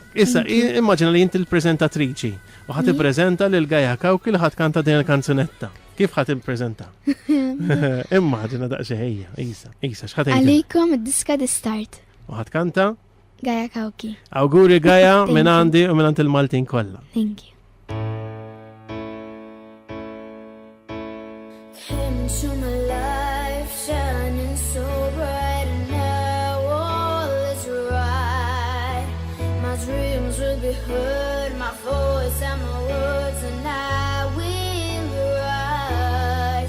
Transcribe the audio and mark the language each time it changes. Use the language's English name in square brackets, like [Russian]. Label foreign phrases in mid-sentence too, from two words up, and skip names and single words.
[Maltese] Issa immaġina li inti l-preżentatriċi u ħad tippreżenta lil Gaia Kawki li ħadd kanta din il-kanzunetta. Kif ħad tippreżenta? Immaġina daqsxejn Isa x'ħad tgħid? Għalikom id-diska di start. U ħadd kanta? Gaia Kawki. Awguri Gaia [English] Thank [Maltese] minn [English] you. [Maltese] għandi u minn il-Maltin kollha. [English] Thank you. Came into my life shining so bright, and now all is right. My dreams will be heard, my voice and my words, and I will rise.